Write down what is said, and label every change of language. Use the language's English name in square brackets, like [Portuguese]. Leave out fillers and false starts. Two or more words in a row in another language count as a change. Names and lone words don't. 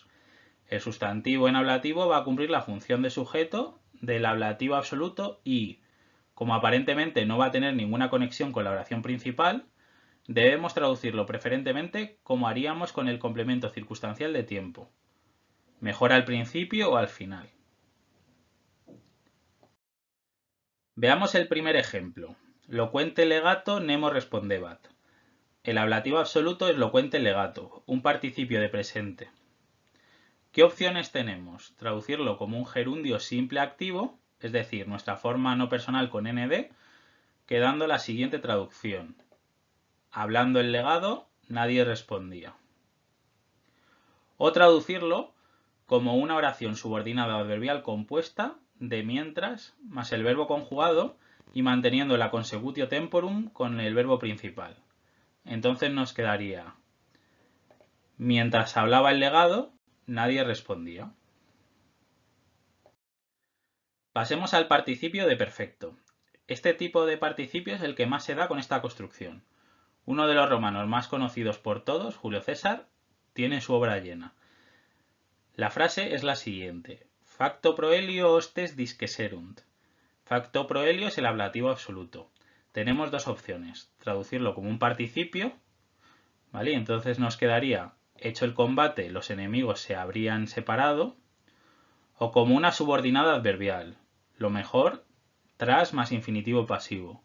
[Spanish] El sustantivo en ablativo va a cumplir la función de sujeto del ablativo absoluto y, como aparentemente no va a tener ninguna conexión con la oración principal, debemos traducirlo preferentemente como haríamos con el complemento circunstancial de tiempo. Mejor al principio o al final. Veamos el primer ejemplo. [Latin] Loquente legato nemo respondebat. [Spanish] El ablativo absoluto es [Latin] loquente legato, [Spanish] un participio de presente. ¿Qué opciones tenemos? Traducirlo como un gerundio simple activo, es decir, nuestra forma no personal con nd, quedando la siguiente traducción. Hablando el legado, nadie respondía. O traducirlo como una oración subordinada adverbial compuesta de mientras más el verbo conjugado y manteniendo la [Latin] consecutio temporum [Spanish] con el verbo principal. Entonces nos quedaría: mientras hablaba el legado, nadie respondía. Pasemos al participio de perfecto. Este tipo de participio es el que más se da con esta construcción. Uno de los romanos más conocidos por todos, Julio César, tiene su obra llena. La frase es la siguiente: [Latin] Facto proelio hostes disqueserunt. Facto proelio [Spanish] es el ablativo absoluto. Tenemos dos opciones: traducirlo como un participio, ¿vale? Entonces nos quedaría: hecho el combate, los enemigos se habrían separado, o como una subordinada adverbial. Lo mejor, tras más infinitivo pasivo.